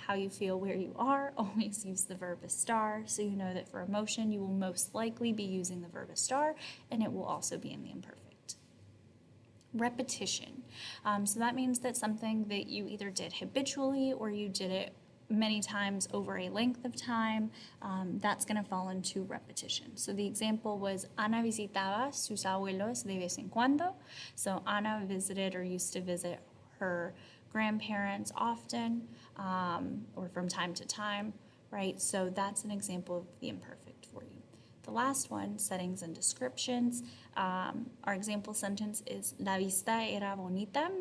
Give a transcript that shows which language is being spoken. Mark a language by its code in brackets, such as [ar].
[en] How you feel where you are, always use the verb estar, so you know that for emotion, you will most likely be using the verb estar, and it will also be in the imperfect. Repetition. So that means that something that you either did habitually or you did it many times over a length of time, that's going to fall into repetition. So the example was [es] Ana visitaba sus abuelos de vez en cuando. [en] So Ana visited or used to visit her grandparents often, or from time to time, right? So that's an example of the imperfect for you. The last one, settings and descriptions. Our example sentence is [es] La vista era bonita.